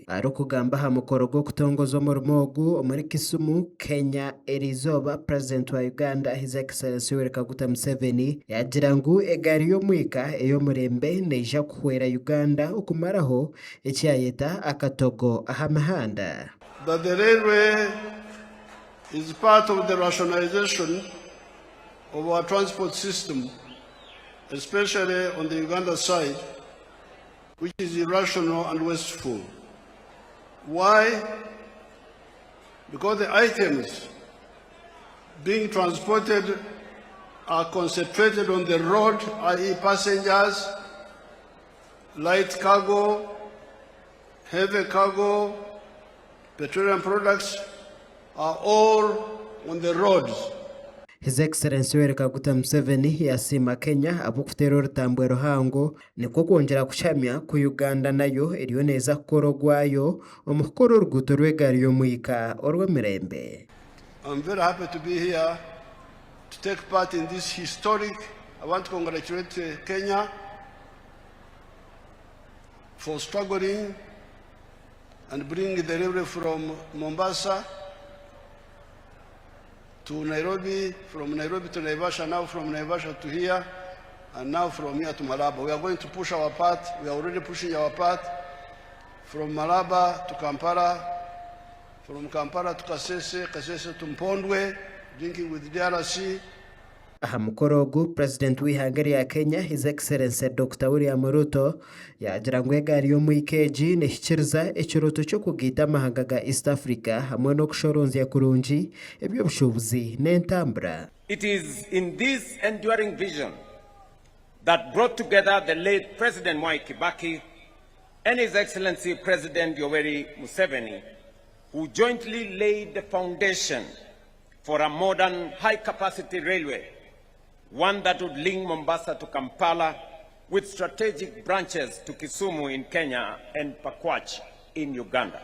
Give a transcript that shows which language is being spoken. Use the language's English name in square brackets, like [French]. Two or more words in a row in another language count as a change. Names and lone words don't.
[Nyankole] Arikugamba aha mukoro gw'okutongoza omurimo ogu omuri Kisumu, Kenya, Erizoba, President wa Uganda [English] His Excellency [Nyankole] Yoweri Kaguta Museveni yagira ngu egaari y'omwika ey'omurembe neija kuhwera Uganda okumaraho ekyayeta akatogo aha mihanda. [English] That the railway is part of the rationalization of our transport system, especially on the Uganda side, which is irrational and wasteful. Why? Because the items being transported are concentrated on the road, i.e. passengers, light cargo, heavy cargo, petroleum products are all on the roads. His Excellency [Nyankole] Yoweri Kaguta Museveni yasima Kenya abokutera orutambwe ruhango nikwo kwongera kushamya ku Uganda nayo eriyo neza kukora ogwayo omukoro oruguuto rw'egaari y'omwika orw'emirembe. [English] I'm very happy to be here to take part in this historic. I want to congratulate Kenya for struggling and bringing the railway from Mombasa to Nairobi, from Nairobi to Naivasha, now from Naivasha to here, and now from here to Malaba. We are going to push our part. We are already pushing our part from Malaba to Kampala, from Kampala to Kasese, Kasese to Mpondwe, drinking with DRC. [Nyankole] Aha mukoro ogu President w'ihanga ya Kenya [English] His Excellency [Nyankole] Dr. William Ruto yagira ngu egaari y'omwika egi nehikiriza ekiroto ky'okugiita amahanga ga East Africa hamwe n'okushoronzya kurungi eby'obushubuzi n'entambura. [English] It is in this enduring vision that brought together the late President Mwai Kibaki and His Excellency President Yoweri Museveni, who jointly laid the foundation for a modern high-capacity railway, one that would link Mombasa to Kampala with strategic branches to Kisumu in Kenya and Pakwach in Uganda.